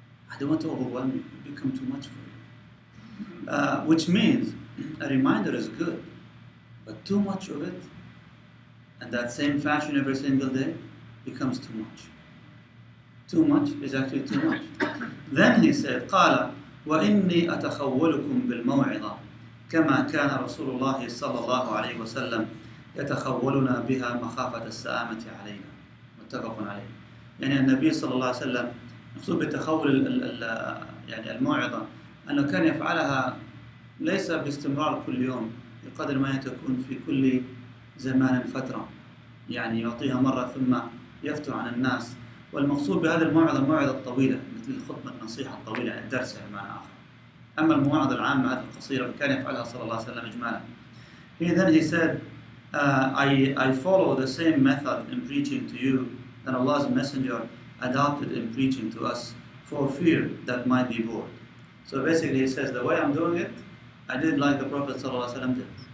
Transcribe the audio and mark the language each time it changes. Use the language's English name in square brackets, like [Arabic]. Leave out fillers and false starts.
[English] I don't want to overwhelm you, it become too much for you. Which means a reminder is good, but too much of it, and that same fashion every single day, becomes too much. Too much is actually too much. Then he said, [Arabic] قال وإني أتخولكم بالموعظة كما كان رسول الله صلى الله عليه وسلم يتخولنا بها مخافة السآمة علينا. متفق عليه. يعني النبي صلى الله عليه وسلم مقصود بتخول الموعظة أنه كان يفعلها ليس باستمرار كل يوم، بقدر ما تكون في كل زمان فترة، يعني يعطيها مرة ثم يفتر عن الناس. والمقصود بهذه الموعظة الطويلة مثل الخطبة النصيحة الطويلة، يعني الدرس بمعنى آخر. أما المواعظ العامة هذه القصيرة فكان يفعلها صلى الله عليه وسلم إجمالا. [English] Then he said, I follow the same method in preaching to you that Allah's Messenger adopted in preaching to us for fear that might be bored. So basically he says, the way I'm doing it, I did like the Prophet ﷺ did.